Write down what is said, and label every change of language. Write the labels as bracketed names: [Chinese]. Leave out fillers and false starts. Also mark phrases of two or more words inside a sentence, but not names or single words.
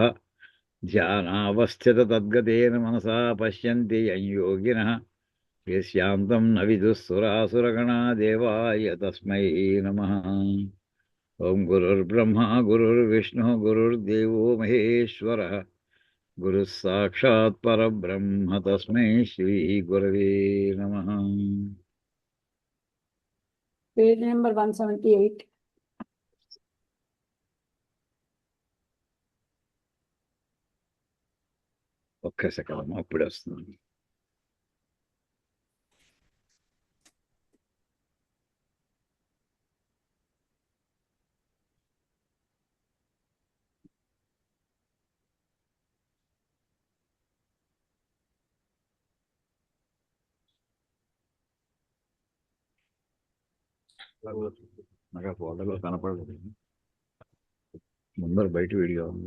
[Sanskrit] ध्यानावस्थिततद्गतेन मनसा पश्यन्ति यं योगिनः यस्यान्तं न विदुः सुरासुरगणा देवाय तस्मै नमः. ओं गुरुर्ब्रह्मा गुरुर्विष्णुः गुरुर्देवो महेश्वरः गुरुः साक्षात् परब्रह्म तस्मै श्रीगुरवे नमः. [English] page number 178. [Telugu] ఒక్క సెకండ్ అప్పుడే వస్తుంది. నాకు ఆ ఫోటోలో కనపడలేదు, ముందర బయట వీడియో ఉంది.